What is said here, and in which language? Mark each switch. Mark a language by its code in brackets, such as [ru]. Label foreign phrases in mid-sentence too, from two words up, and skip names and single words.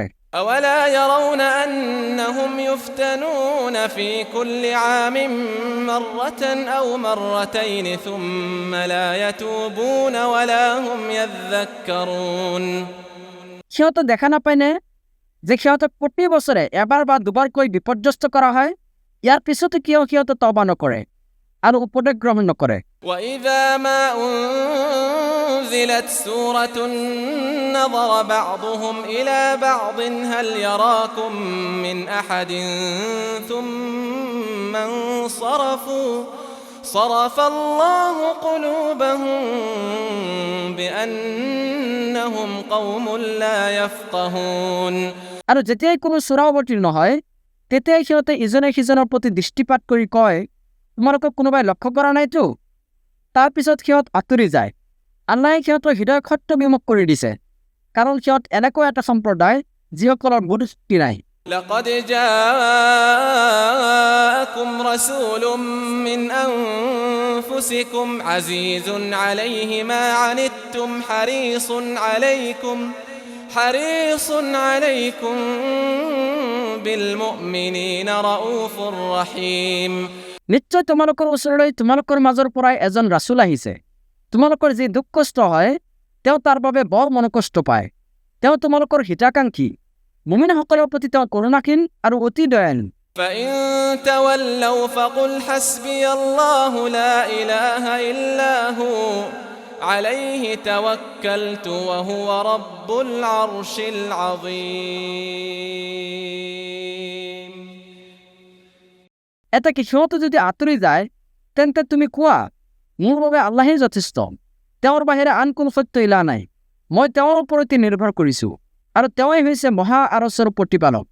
[ar] أولا يرون أنهم يفتنون في كل عام مرة أو مرتين ثم لا يتوبون ولا هم يذكرون [as] সিহঁতে দেখা নাপায়নে যে সিহঁতক প্ৰতি বছৰে এবাৰ বা দুবাৰকৈ বিপৰ্যস্ত কৰা হয়, ইয়াৰ পিছতো কিয় সিহঁতে তওবা নকৰে আৰু উপদেশ গ্ৰহণ নকৰে। [ar] وإذا ما أنزلت سورة نظر بعضهم إلى بعض هل يراكم من أحد ثم انصرفوا صرف الله قلوبهم بأنهم قوم لا يفقهون [as] আৰু যেতিয়াই কোনো সূৰা অৱতীৰ্ণ হয় তেতিয়াই সিহঁতে ইজনে সিজনৰ প্ৰতি দৃষ্টিপাত কৰি কয়, তোমালোকক কোনোবাই লক্ষ্য কৰা নাইতো? তাৰপিছত সিহঁত আঁতৰি যায়। আল্লাহে সিহঁতৰ হৃদয় সত্য বিমুখ কৰি দিছে, কাৰণ সিহঁত এনেকুৱা এটা সম্প্ৰদায় যিসকলৰ বুদ্ধি নাই। [ar] لقد جاءكم رسول من أنفسكم عزيز عليه ما عنتم حريص عليكم بالمؤمنين رؤوف رحيم [as] নিশ্চয় তোমালোকৰ ওচৰলৈ তোমালোকৰ মাজৰ পৰাই এজন ৰাসূল আহিছে। তোমালোকৰ যি দুখ কষ্ট হয় তেওঁ তাৰ বাবে বৰ মনকষ্ট পায়। তেওঁ তোমালোকৰ হিতাকাংক্ষী। মুমিনসকলৰ প্ৰতি তেওঁ কৰুণাশীল আৰু অতি দয়ালু। [ar] فإن تولوا فقل حسبي الله لا إله إلا هو عليه توكلت وهو رب العرش العظيم. [as] এটা কি সিহঁতে যদি আঁতৰি যায় তেন্তে তুমি কোৱা মোৰ বাবে আল্লাহেই যথেষ্ট, তেওঁৰ বাহিৰে আন কোনো সত্য ইলা নাই, মই তেওঁৰ ওপৰতে নিৰ্ভৰ কৰিছোঁ আৰু তেওঁই হৈছে মহা আৰচৰ প্ৰতিপালক।